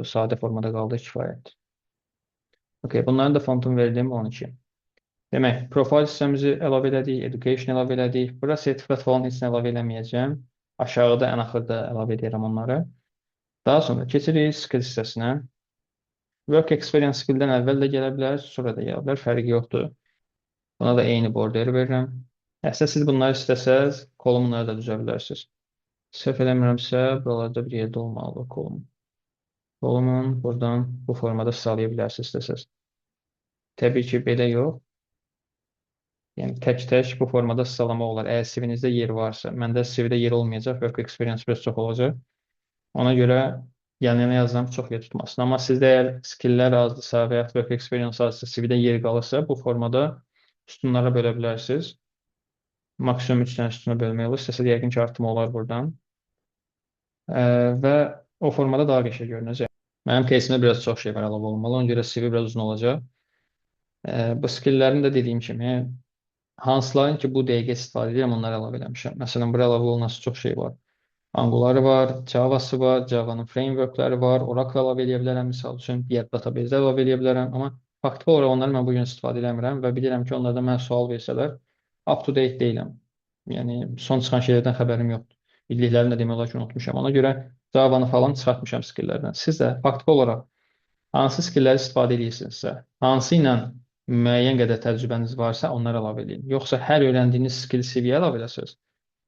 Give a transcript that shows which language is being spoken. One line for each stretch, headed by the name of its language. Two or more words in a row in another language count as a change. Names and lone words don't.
Azerbaijani: Sadə formada qaldı kifayət. Okay, bunların da fontunu verdim 12. Demək, profile hissəmizi əlavə elədik, education əlavə elədik. Bura sertifikat falan heç nə əlavə eləməyəcəm. Aşağıda ən axırda əlavə edirəm onları. Daha sonra keçirik skill hissəsinə.
English: Work experience
Azerbaijani: skill-dən əvvəl də gələ bilər, sonra da gələ bilər, fərqi yoxdur. Buna da eyni border verirəm. Əslində siz bunları istəsəz, kolumları da düzə bilərsiniz. Səhv eləmirəmsə, buralarda bir yerdə olmalı kolum. Kolumun buradan bu formada sağlaya bilərsiniz istəsəz. Təbii ki, belə yox. Yəni, tək-tək bu formada sağlamaq olar. Əgər CV-nizdə yer varsa, məndə CV-də yer olmayacaq,
English: work experience
Azerbaijani: biraz çox olacaq. Ona görə yanına yazsam çox yer tutmasın. Amma sizdə əgər skilllər azdırsa və ya
English: work experience
Azerbaijani: azdırsa, CV-də yer qalırsa, bu formada sütunlara bölə bilərsiniz. Maksimum 3 dənə sütuna bölmək olur. İstəsəz yəqin ki, artım olar buradan. Və o formada daha qəşəng görünəcək. Mənim кейsimdə biraz çox şey var əlavə olmalı. Ona görə CV biraz uzun olacaq. Bu skilllərin də dediyim kimi hansıların ki bu dəqiqə istifadə edirəm onları əlavə eləmişəm. Məsələn, bura əlavə olunması çox şey var. Anguları var, Java'sı var, Java'nın frameworkləri var, Oracle əlavə edə bilərəm, misal üçün, digər database əlavə edə bilərəm. Amma faktiki olaraq onları mən bugün istifadə eləmirəm və bilirəm ki, onlardan mənə sual versələr,
English: up to date deyiləm.
Azerbaijani: Yəni, son çıxan şeylərdən xəbərim yoxdur. Bildiklərini də demək olar ki, unutmuşam. Ona görə Java-nı falan çıxartmışam skilllərdən. Siz də faktiki olaraq hansı skillləri istifadə edirsinizsə, hansı ilə müəyyən qədər təcrübəniz varsa, onları əlavə edin. Yoxsa hər öyrəndiyiniz skill CV-yə əlavə edəsiniz.